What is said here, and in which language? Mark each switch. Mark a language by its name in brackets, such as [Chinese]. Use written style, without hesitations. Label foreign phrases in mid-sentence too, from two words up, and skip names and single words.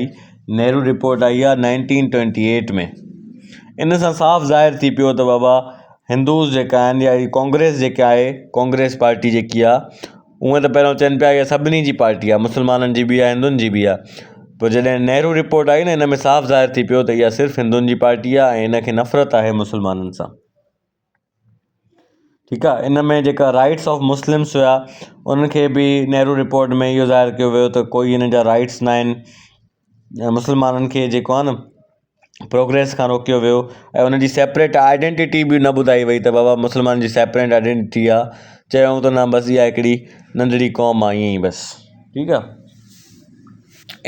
[Sindhi] नेहरू रिपोर्ट आई आहे 1928 में। इन सां साफ़ ज़ाहिर थी पियो त बाबा हिंदूज़ जेका आहिनि या कांग्रेस जेका आहे, कांग्रेस पार्टी जेकी आहे, उहे त पहिरियों चवनि पिया इहा सभिनी जी पार्टी आहे, मुस्लमाननि जी बि आहे, हिंदुनि जी बि आहे। पोइ जॾहिं नेहरू रिपोर्ट आई न, इन में साफ़ ज़ाहिर थी पियो त इहा सिर्फ़ु हिंदुनि जी पार्टी आहे ऐं इनखे नफ़रत आहे मुस्लमाननि सां, ठीकु आहे। इन में जेका [English] rights of Muslims [Sindhi] हुया उनखे बि नेहरू रिपोर्ट में इहो ज़ाहिर कयो वियो त कोई हिन जा राइट्स न आहिनि। मुस्लमाननि खे जेको आहे न प्रोग्रेस खां रोकियो वियो ऐं उनजी [English] separate identity [Sindhi] बि न ॿुधाई वई त बाबा मुस्लमान जी [English] separate identity [Sindhi] आहे। चयूं त न, बसि इहा हिकिड़ी नंढड़ी क़ौम आहे, ईअं ई बसि, ठीकु आहे।